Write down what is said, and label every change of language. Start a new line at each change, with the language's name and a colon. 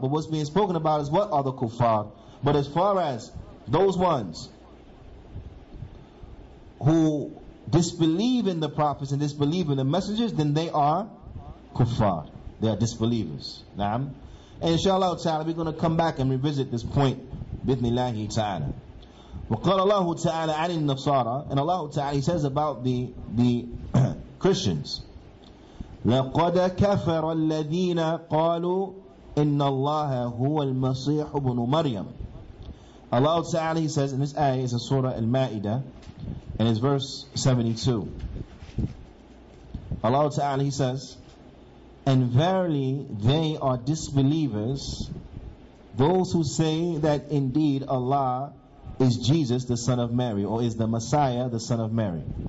English: But what's being spoken about is what are the kuffar. But as far as those ones who disbelieve in the prophets and disbelieve in the messengers, then they are kuffar. They are disbelievers. Naam. And inshallah ta'ala, we're going to come back and revisit this point. Bithnillahi ta'ala.
Arabic: وقال الله تعالى عن النصارى,
English: and Allah ta'ala, He says about the Christians,
Arabic: لقد كفر الذين قالوا إن الله هو المسيح ابن مريم.
English: Allah ta'ala, He says in this ayah, is in Surah Al-Ma'idah, and it's verse 72. Allah ta'ala, He says, and verily they are disbelievers, those who say that indeed Allah is Jesus the son of Mary, or is the Messiah the son of Mary.